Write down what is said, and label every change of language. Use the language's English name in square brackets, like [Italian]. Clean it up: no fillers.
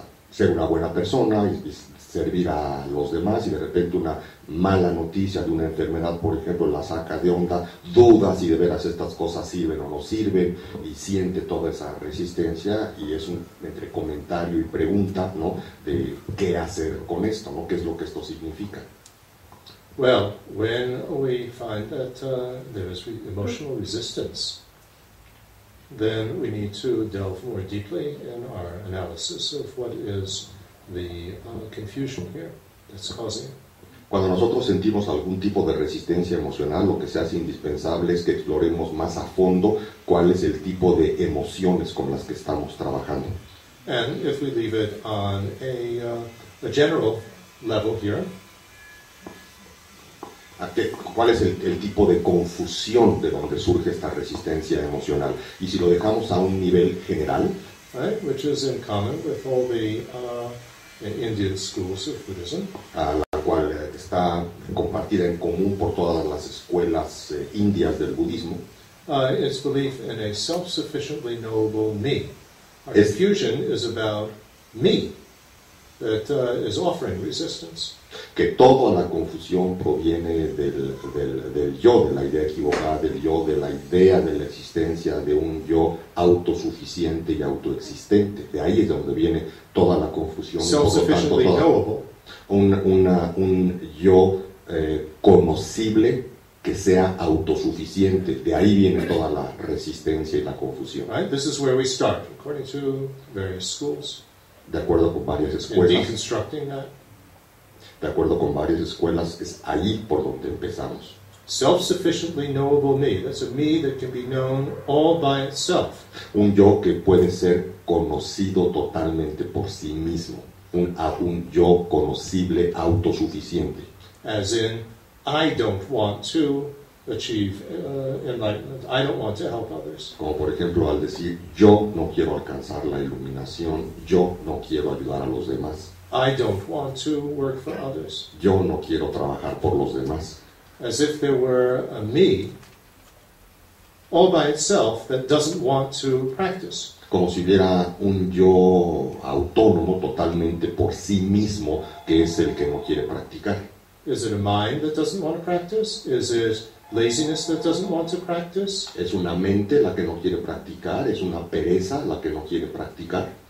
[Spanish] ser una buena persona y servir a los demás, y de repente una mala noticia de una enfermedad, por ejemplo, la saca de onda, duda si de veras estas cosas sirven o no sirven, y siente toda esa resistencia, y es un entre comentario y pregunta, ¿no?, de qué hacer con esto, ¿no?, qué es lo que esto significa. [English] Well, when we find that there is emotional resistance, then we need to delve more deeply in our analysis of what is the confusion here that's causing it. [Spanish] Cuando nosotros sentimos algún tipo de resistencia emocional, lo que se hace indispensable es que exploremos más a fondo cuál es el tipo de emociones con las que estamos trabajando. [English] And if we leave it on a general level here, [Spanish] ¿cuál es el tipo de confusión de donde surge esta resistencia emocional? Y si lo dejamos a un nivel general, [English] right, which is in common with all the Indian schools of Buddhism, [Spanish] a la cual está compartida en común por todas las escuelas indias del budismo, [English] it's belief in a self-sufficiently knowable me. Our confusion is about me that is offering resistance. [Spanish] Que toda la confusión proviene del yo, de la idea equivocada del yo, de la idea de la existencia de un yo autosuficiente y autoexistente. De ahí es donde viene toda la confusión. [English] Self-sufficiently knowable. [Spanish] Un yo conocible que sea autosuficiente. De ahí viene toda la resistencia y la confusión. Right? [English] This is where we start, according to various schools. [Spanish] De acuerdo con varias escuelas. [English] In deconstructing that. [Spanish] De acuerdo con varias escuelas, es ahí por donde empezamos. [English] Self-sufficiently knowable me. That's a me that can be known all by itself. [Spanish] Un yo que puede ser conocido totalmente por sí mismo. Un yo conocible, autosuficiente. [English] As in, I don't want to achieve enlightenment. I don't want to help others. [Spanish] Como por ejemplo al decir, yo no quiero alcanzar la iluminación, yo no quiero ayudar a los demás. [English] I don't want to work for others. [Spanish] Yo no quiero trabajar por los demás. [English] As if there were a me all by itself that doesn't want to practice. [Spanish] Como si hubiera un yo autónomo totalmente por sí mismo que es el que no quiere practicar. [English] Is it a mind that doesn't want to practice? Is it laziness that doesn't want to practice? [Spanish] Es una mente la que no quiere practicar, es una pereza la que no quiere practicar.